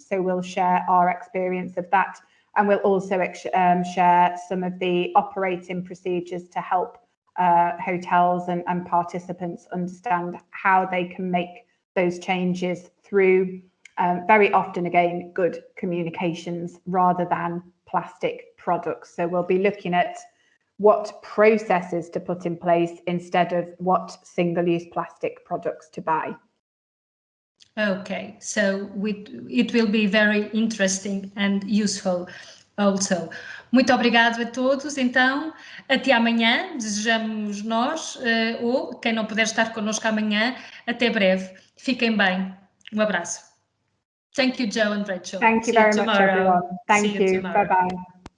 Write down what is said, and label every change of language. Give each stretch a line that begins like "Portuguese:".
English: So we'll share our experience of that. And we'll also share some of the operating procedures to help hotels and participants understand how they can make those changes through, very often again, good communications rather than plastic products. So we'll be looking at what processes to put in place instead of what single-use plastic products to buy. Okay, so it will be very interesting and useful also.
Portuguese: Muito obrigado a todos, então, até amanhã, desejamos nós, ou quem não puder estar connosco amanhã, até breve. Fiquem bem. Um abraço.
English: Thank you, Joe and Rachel. Thank you very much, everyone. Thank you. Bye-bye.